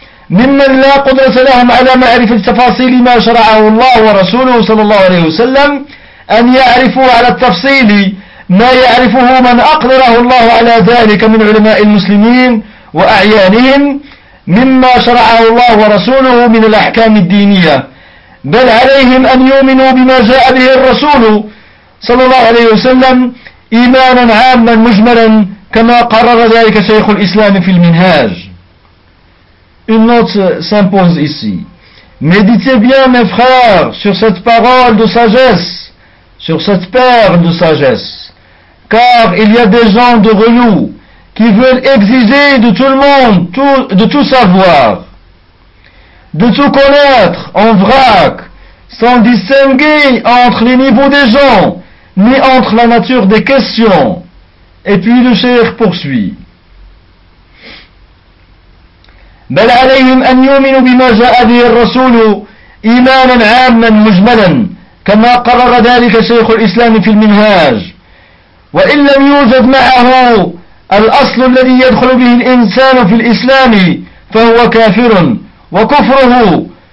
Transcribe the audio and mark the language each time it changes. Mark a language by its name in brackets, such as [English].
[Arabic] ممن لا قدرة لهم على معرفة تفاصيل ما شرعه الله ورسوله صلى الله عليه وسلم أن يعرفوا على التفصيل ما يعرفه من أقدره الله على ذلك من علماء المسلمين وأعيانهم مما شرعه الله ورسوله من الأحكام الدينية بل عليهم أن يؤمنوا بما جاء به الرسول صلى الله عليه وسلم إيمانا عاما مجملا كما قرر ذلك شيخ الإسلام في المنهاج. [French] Une note s'impose ici. Méditez bien, mes frères, sur cette parole de sagesse, sur cette perle de sagesse, car il y a des gens de renom qui veulent exiger de tout le monde de tout savoir, de tout connaître en vrac, sans distinguer entre les niveaux des gens ni entre la nature des questions. Et puis le cheikh poursuit. [Arabic] بل عليهم أن يؤمنوا بما جاء به الرسول إيمانا عاما مجملا كما قرر ذلك شيخ الإسلام في المنهاج وإن لم يوجد معه الأصل الذي يدخل به الإنسان في الإسلام فهو كافر وكفره